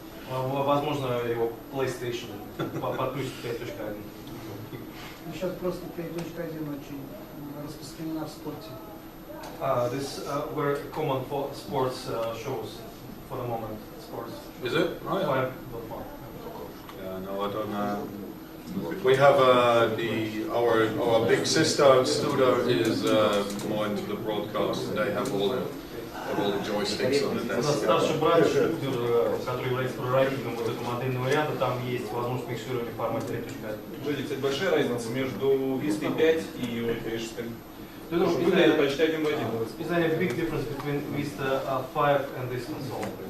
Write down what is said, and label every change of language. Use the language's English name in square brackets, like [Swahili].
[Russian] Возможно, его PlayStation подключит к 5.1. Сейчас просто 5.1 очень распространена в спорте. [English] This very common for sports shows for the moment. Sports. Is it? Oh, yeah. 5.1. Yeah, no, I don't know. We have our big sister studio is more into the broadcast, and they have all the joysticks on the desk. [Russian] У нас старший брат, который является прародителем вот этого модельного ряда, там есть возможность микширования в формате 3.1. Смотрите, кстати, большая разница между Vista 5 и UFA 6. Выглядит почти один в один. [English] Is there a big difference between Vista 5 and this console?